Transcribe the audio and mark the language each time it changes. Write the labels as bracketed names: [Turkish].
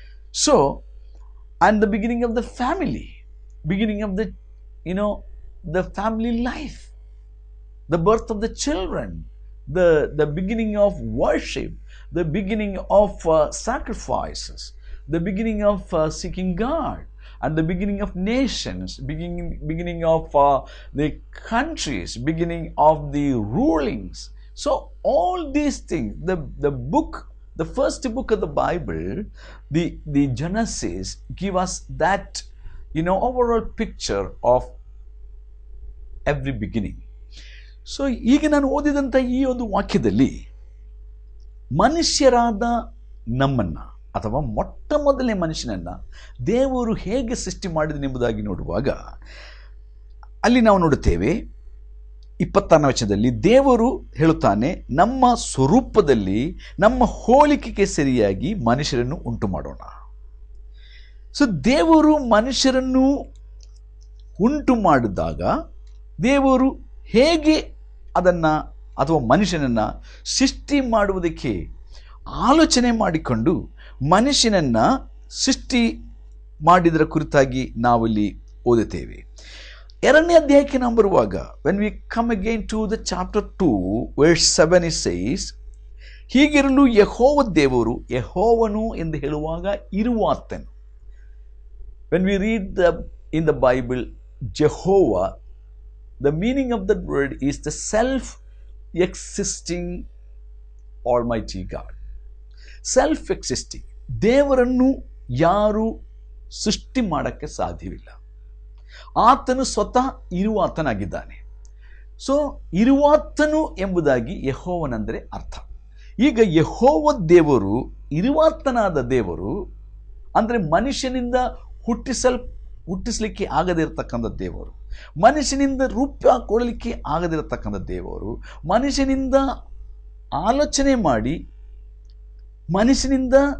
[English] So, and the beginning of the family, beginning of the, the family life, the birth of the children, the beginning of worship, the beginning of sacrifices, the beginning of seeking God, and the beginning of nations, beginning of the countries, beginning of the rulings. So all these things, the book, the first book of the Bible, the Genesis, give us that overall picture of every beginning. [Kannada] So ಈಗ ನಾನು ಓದಿದಂಥ ಈ ಒಂದು ವಾಕ್ಯದಲ್ಲಿ ಮನುಷ್ಯರಾದ ನಮ್ಮನ್ನು ಅಥವಾ ಮೊಟ್ಟ ಮೊದಲನೇ ಮನುಷ್ಯನನ್ನು ದೇವರು ಹೇಗೆ ಸೃಷ್ಟಿ ಮಾಡಿದನೆಂಬುದಾಗಿ ನೋಡುವಾಗ ಅಲ್ಲಿ ನಾವು ನೋಡುತ್ತೇವೆ 26ನೇ ವಚನದಲ್ಲಿ ದೇವರು ಹೇಳುತ್ತಾನೆ, ನಮ್ಮ ಸ್ವರೂಪದಲ್ಲಿ ನಮ್ಮ ಹೋಲಿಕೆಗೆ ಸರಿಯಾಗಿ ಮನುಷ್ಯರನ್ನು ಉಂಟು ಮಾಡೋಣ. ಸೊ ದೇವರು ಮನುಷ್ಯರನ್ನು ಉಂಟು ಮಾಡಿದಾಗ ದೇವರು ಹೇಗೆ ಅದನ್ನು ಅಥವಾ ಮನುಷ್ಯನನ್ನು ಸೃಷ್ಟಿ ಮಾಡುವುದಕ್ಕೆ ಆಲೋಚನೆ ಮಾಡಿಕೊಂಡು ಮನುಷ್ಯನನ್ನು ಸೃಷ್ಟಿ ಮಾಡಿದರ ಕುರಿತಾಗಿ ನಾವಿಲ್ಲಿ ಓದುತ್ತೇವೆ. 2ನೇ ಅಧ್ಯಾಯಕ್ಕೆ ನಾವು ಬರುವಾಗ, [English] when we come again to the chapter 2 verse 7 it says, [Kannada] ಹೀಗಿರಲು ಯೆಹೋವ ದೇವರು, ಯೆಹೋವನು ಎಂದು ಹೇಳುವಾಗ ಇರುವಾತನು. [English] When we read in the Bible Jehovah, the meaning of that word is the self-existing Almighty God. Self-existing. [Kannada] ದೇವರನ್ನು ಯಾರು ಸೃಷ್ಟಿ ಮಾಡೋಕ್ಕೆ ಸಾಧ್ಯವಿಲ್ಲ. ಆತನು ಸ್ವತಃ ಇರುವಾತನಾಗಿದ್ದಾನೆ. ಸೊ ಇರುವಾತನು ಎಂಬುದಾಗಿ ಯೆಹೋವನೆಂದರೆ ಅರ್ಥ. ಈಗ ಯೆಹೋವ ದೇವರು ಇರುವಾತನಾದ ದೇವರು ಅಂದರೆ ಮನುಷ್ಯನಿಂದ ಹುಟ್ಟಿಸಲಿಕ್ಕೆ ಆಗದೇ ಇರತಕ್ಕಂಥ ದೇವರು, ಮನುಷ್ಯನಿಂದ ರೂಪ ಕೊಡಲಿಕ್ಕೆ ಆಗದಿರತಕ್ಕಂಥ ದೇವರು, ಮನುಷ್ಯನಿಂದ ಆಲೋಚನೆ ಮಾಡಿ ಮನುಷ್ಯನಿಂದ